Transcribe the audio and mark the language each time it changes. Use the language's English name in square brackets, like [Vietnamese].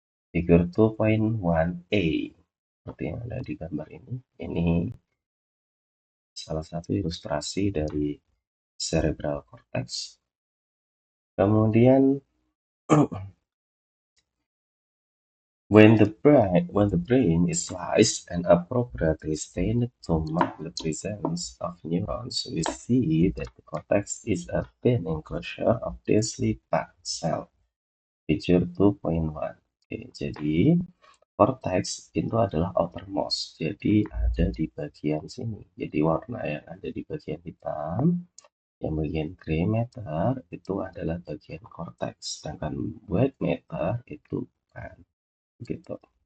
[Indonesian] Figure 2.1a seperti yang ada di gambar ini salah satu ilustrasi dari cerebral cortex. Kemudian [English] when the brain is sliced and appropriately stained to mark the presence of neurons, we see that the cortex is a thin enclosure of densely packed cell. Figure 2.1. [Indonesian] Oke, jadi cortex itu adalah outermost, jadi ada di bagian sini. Jadi warna yang ada di bagian hitam, yang bagian gray matter itu adalah bagian cortex, sedangkan white matter itu bukan, gitu.